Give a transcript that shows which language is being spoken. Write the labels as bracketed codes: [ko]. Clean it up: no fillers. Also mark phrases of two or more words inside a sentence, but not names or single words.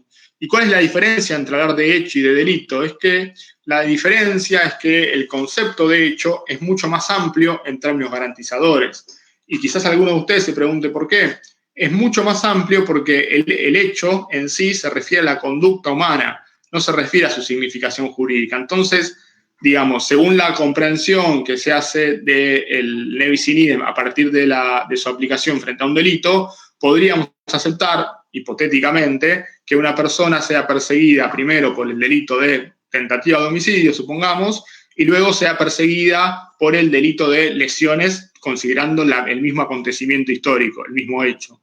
[es] ¿Y cuál es la diferencia entre hablar de hecho y de delito? Es que la diferencia es que el concepto de hecho es mucho más amplio en términos garantizadores. Y quizás alguno de ustedes se pregunte por qué. Es mucho más amplio porque el hecho en sí se refiere a la conducta humana, no se refiere a su significación jurídica. Entonces, digamos, según la comprensión que se hace del [la] ne bis in idem [es] a partir de su aplicación frente a un delito, podríamos aceptar, hipotéticamente, que una persona sea perseguida primero por el delito de tentativa de homicidio, supongamos, y luego sea perseguida por el delito de lesiones, considerando el mismo acontecimiento histórico, el mismo hecho.